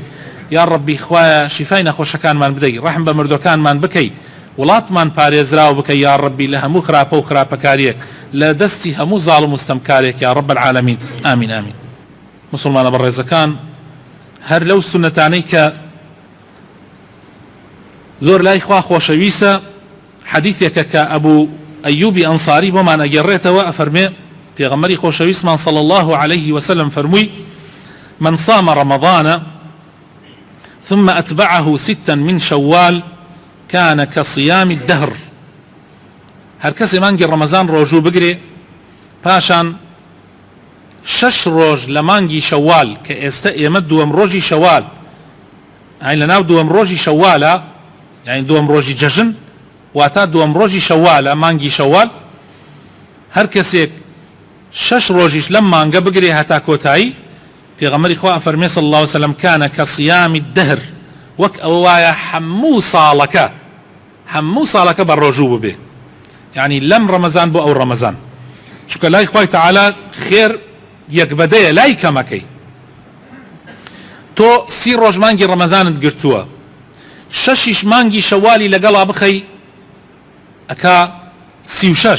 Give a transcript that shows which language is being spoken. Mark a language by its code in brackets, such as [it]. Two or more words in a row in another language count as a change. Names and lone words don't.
[ckb] یا ڕەبی خوای شیفای نەخۆشەکانمان بدەی، ڕەحم بە مردوەکانمان بکەی، وڵاتمان پارێزراو بکەی یا ڕەبی لە هەموو خراپە و خراپەکاریەک، لە دەستی هەموو زاڵم و ستەمکارێک [ar] یا ڕەب العالەمین. [ckb] ئامین ئامین. مسلمانە بەڕێزەکان، هەر لەو سونەتانەی کە زۆر لای خوا خۆشەویستە، حەدیثێکە کە ئەبوو ئەیوبی ئەنساری بۆمان ئەگەڕێتەوە، ئەفەرمێ پێغەمبەری خۆشەویستمان [ar] صلی الله عليه وسلم [ckb] فەرمووی: [ar] من صام رمضان ثم أتبعه 6 من شوال كان كصيام الدهر. [ckb] هەر کەسێ مانگی ڕەمەزان ڕۆژوو بگرێ، پاشان 6 ڕۆژ لە مانگی شەوال کە ئێستا ئێمە دووەم ڕۆژی شەوال، یعنی لەناو دووەم ڕۆژی شەوالە، یعنی دووەم ڕۆژی جەژن واتە دووەم ڕۆژی شەوالە، مانگی شەوال، هەر کەسێک 6 ڕۆژیش لەم مانگە بگرێ هەتا کۆتایی، پێغەمبەری خوا ئەفەرمێ [ar] صلی الله عليه وسلم كان كصيام الدهر، [ckb] وەک ئەوە وایە هەموو ساڵەکە بە ڕۆژوو ببێ، یعنی لەم ڕەمەزان بۆ ئەو ڕەمەزان. چونکە لای خوای تەعالی خێر یەکبەدەیە، لای کەمەکەی. تۆ 30 ڕۆژ مانگی ڕەمەزانت گرتووە، 6 مانگی شەوالی لەگەڵا بخەی ئەکا 36.